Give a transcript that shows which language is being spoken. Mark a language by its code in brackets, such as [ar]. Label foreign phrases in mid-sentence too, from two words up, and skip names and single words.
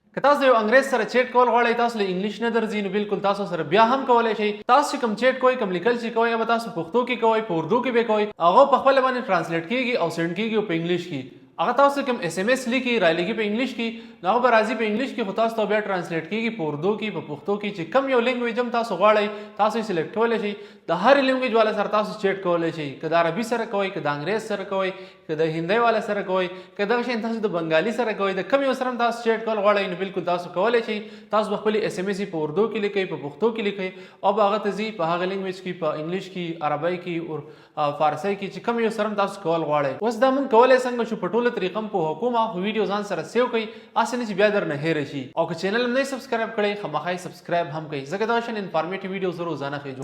[ps] که تاسو یو انګريز سره چیټ کول غواړئ تاسو له انګلیش نه درځي نو بالکل تاسو سره بیا هم کولای شئ. تاسو کوم چیټ کوئ کوم لیکل چې کوئ هغه تاسو پښتو کې کوئ په اردو کې به کوئ هغه په خپل باندې ترانسلیټ کیږي او سند کیږي په انګلیش کې. هغه تاسو کوم اس ام اس لیکي را لګي په انګلیش کې نو به راځي په انګلیش کې خو تاسو ته بیا ترانسلیټ کیږي په اردو کې په پښتو کې چې کم یو لینګویج هم تاسو غواړئ تاسو یې سلیکټ کولای شئ. د هر لینګویج والا سره تاسو چیټ کولای شئ که د عربي سره کوئ که د انګریز سره کوئ که د هندۍ والا سره کوئ که دغه شی تاسو د بنګالي سره کوئ د کم یو سره تاسو چیټ کول غواړئ نو بالکل تاسو کولای شئ. تاسو خپل اس ام اس په اردو کې لیکئ په پښتو کې لیکئ او هغه ته ځي په هغه لینګویج کې په انګلیش کې عربی کې او فارسی کې چې کم یو سره تاسو کول غواړئ. اوس دا مونږ کولای څنګه شو په ټوله طریقه په حکومه ویډیو ځان سره سیو کړئ اسنه چې بیا درنه هیر شي او که چینل هم نه سبسکرایب کړئ خامخا سبسکرایب هم کړئ ځکه دا شان [en] informative videos [ps] روزانه خېجو.